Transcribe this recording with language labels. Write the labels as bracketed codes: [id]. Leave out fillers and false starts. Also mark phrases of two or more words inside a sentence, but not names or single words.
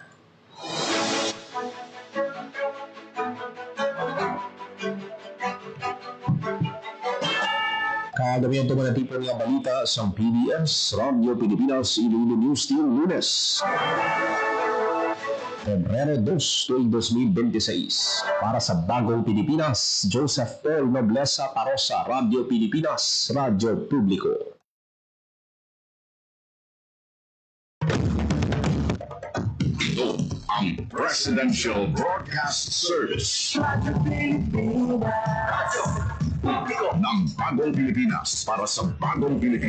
[tl] Kagabihan ito mga tipo nga balita sa PBS, Radio Pilipinas, Iloilo News Team, Lunes. Pebrero 2, 2026. Para sa Bagong Pilipinas, Joseph Paul Noblesa Parosa, Radio Pilipinas, Radyo Publiko. Ito ang Presidential Broadcast Service. Publiko ng Bagong Pilipinas para sa Bagong Pilipino.